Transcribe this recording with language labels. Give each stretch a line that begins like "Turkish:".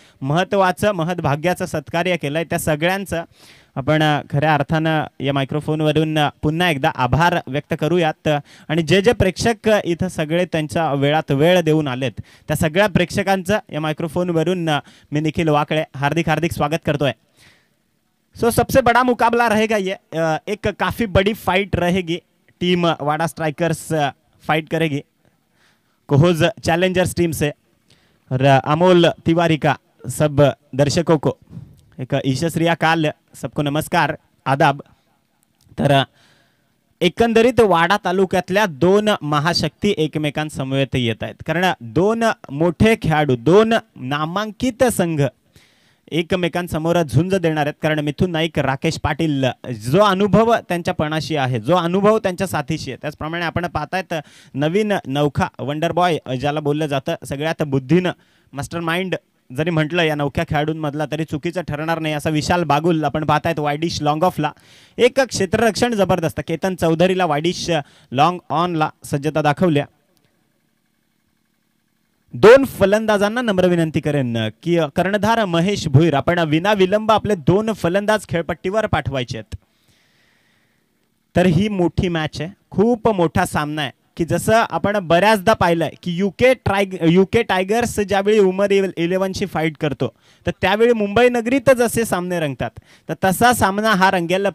Marathi: महत्त्वाचं महत्भाग्याचं सत्कार्य केलंय त्या सगळ्यांचं आपण खऱ्या अर्थानं या मायक्रोफोनवरून पुन्हा एकदा आभार व्यक्त करूयात आणि जे जे प्रेक्षक इथं सगळे त्यांच्या वेळात वेळ देऊन आलेत त्या सगळ्या प्रेक्षकांचं या मायक्रोफोनवरून मी निखिल वाकळे हार्दिक हार्दिक स्वागत करतोय।
Hindi: सबसे बड़ा मुकाबला रहेगा ये, एक काफ़ी बड़ी फाइट रहेगी। टीम वाड़ा स्ट्राइकर्स फाइट करेगी कोहोज चैलेंजर्स टीम से और अमोल तिवारी का सब दर्शकों को एक ईशश्रिया काल, सबको नमस्कार आदाब।
Marathi: तर एकंदरीत वाडा तालुक्यातल्या दोन महाशक्ती एकमेकांसमवेत येत आहेत, कारण दोन मोठे खेळाडू दोन नामांकित संघ एकमेकांसमोर झुंज देणार आहेत। कारण मिथुन नाईक राकेश पाटील जो अनुभव त्यांच्या पणाशी आहे, जो अनुभव त्यांच्या साथीशी आहे, त्याचप्रमाणे आपण पाहतायत नवीन नौखा वंडर बॉय ज्याला बोललं जातं, सगळ्यात बुद्धीनं मास्टर माइंड जरी म्हटलं या नौख्या खेळाडूंमधला तरी चुकीचं ठरणार नाही असा विशाल बागुल आपण पाहतायत वायडिश लॉंग ऑफला। एक क्षेत्ररक्षण जबरदस्त केतन चौधरीला वायडिश लॉंग ऑनला सज्जता दाखवल्या। दोन फलंदाजांना नम्र विनंती करेन की कर्णधार महेश भुईर आपण विना विलंब आपले दोन फलंदाज खेळपट्टीवर पाठवायचे आहेत। तर ही मोठी मॅच आहे, खूप मोठा सामना आहे की जसं आपण बऱ्याचदा पाहिलंय की यूके टायगर्स ज्यावेळी उमर 11शी फाईट करतो तर त्यावेळी मुंबई नगरीत जसे सामने रंगतात तर तसा सामना हा रंगेल।